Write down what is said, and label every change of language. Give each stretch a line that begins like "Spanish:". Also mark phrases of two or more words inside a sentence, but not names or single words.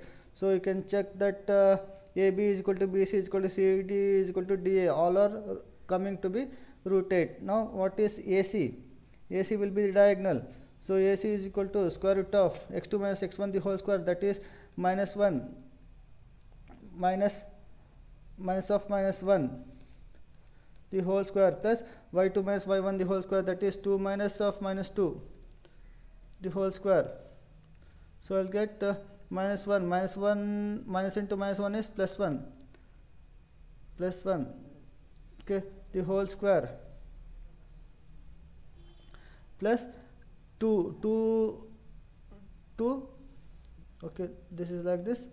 English: So you can check that AB is equal to BC is equal to CD is equal to DA, all are coming to be root 8. Now what is AC? AC will be the diagonal. So AC is equal to square root of x2 minus x1 the whole square, that is minus 1 minus of minus 1 the whole square, plus y2 minus y1 the whole square, that is 2 minus of minus 2 the whole square. So I'll get minus 1 minus into minus 1 is plus 1, okay, the whole square, plus 2, okay, this is like this.